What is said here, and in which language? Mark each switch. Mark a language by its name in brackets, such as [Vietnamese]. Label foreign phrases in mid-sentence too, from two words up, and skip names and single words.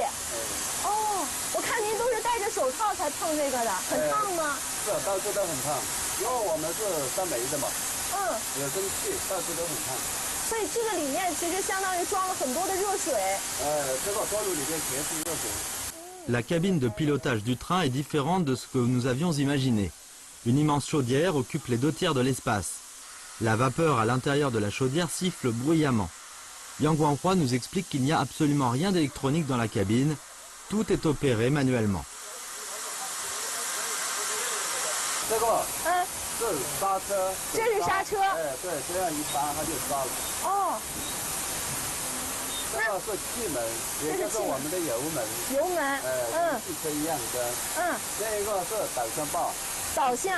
[Chinese] 哦，我看您都是戴着手套才碰这个的，很烫吗？是，到处都很烫，因为我们是烧煤的嘛。有蒸汽，到处都很烫。所以这个里面其实相当于装了很多的热水。这个锅炉里面全是热水。 [French] La cabine de pilotage du train est différente de ce que nous avions imaginé. Une immense chaudière occupe les 2/3 de l'espace. La vapeur à l'intérieur de la chaudière siffle bruyamment. Yang Guanghua nous explique qu'il n'y a absolument rien d'électronique dans la cabine. Tout est opéré manuellement. [Chinese] 这个是刹车。这是刹车。对，这样一刹它就刹了。哦。这个是气门，也就是我们的油门。油门。跟汽车一样的。这一个是导向棒。导向。